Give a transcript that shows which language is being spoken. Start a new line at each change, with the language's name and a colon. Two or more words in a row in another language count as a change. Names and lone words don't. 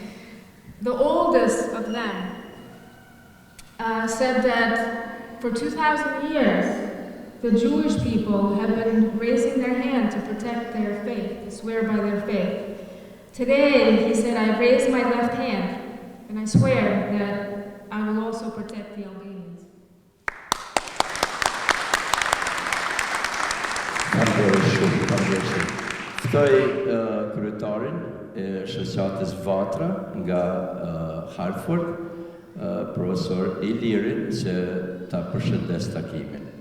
English: The oldest of them said that for 2,000 years, the Jewish people have been raising their hand to protect their faith, to swear by their faith. Today, he said, I raise my left hand, and I swear that I will also protect the Albanians.
Albanian: Ftoj kryetarin e shoqatës Vatra nga Hartford, profesor Ilirin, që ta përshëndes takimin.